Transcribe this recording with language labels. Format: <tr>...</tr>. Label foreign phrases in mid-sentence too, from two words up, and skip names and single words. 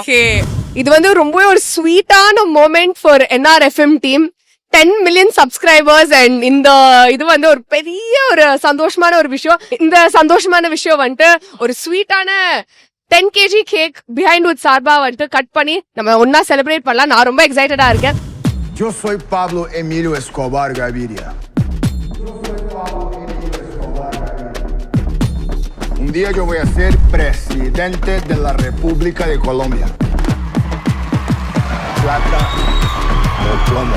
<ta>ஓகே இது வந்து ரொம்பவே ஒரு</ta> <en>sweet moment for NRFM team. 10 million subscribers and</en> <ta>இந்த இது வந்து ஒரு பெரிய ஒரு சந்தோஷமான ஒரு விஷயம். இந்த சந்தோஷமான விஷயம் வந்துட்டு ஒரு ஸ்வீட்டான 10 kg</ta> <en>cake behind with</en> <ta>சார்பா வந்துட்டு கட் பண்ணி நம்ம ஒன்னா செலிப்ரேட் பண்ணலாம். நான் ரொம்ப எக்ஸைட்டடா இருக்கேன்.</ta> <es>Yo soy Pablo Emilio Escobar Gaviria. Un día yo voy a ser presidente de la República de Colombia. Plata o plomo.</es>